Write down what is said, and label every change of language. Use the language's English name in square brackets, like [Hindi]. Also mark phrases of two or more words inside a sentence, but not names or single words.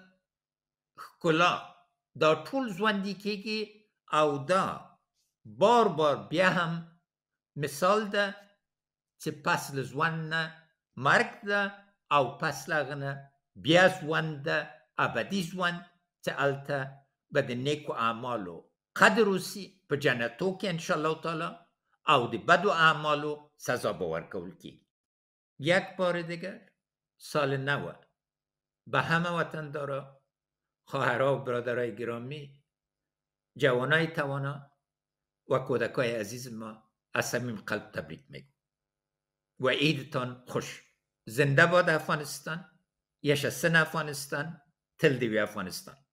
[Pashto] ښکلا دا ټول ژوندي کېږي او دا بار بار بیا هم مثال ده چې پس له ژوند نه مرګ ده او پس له هغه نه بیا ژوند ده، ابدي ژوند چې هلته به د نیکو اعمالو قدر وسي په جنتو کې [Arabic] انشاءالله تعالی [Pashto] او د بدو اعمالو سزا به ورکول کېږي. [Persian] یک بار دیگر سال نو به همه وطندارا، خواهرها و برادرای گرامی، جوانای توانا و کودکای عزیز ما از صمیم قلب تبریک میگم و عیدتان خوش. زنده باد افغانستان، [Pashto] yaşasın افغانستان، تل دیوی افغانستان.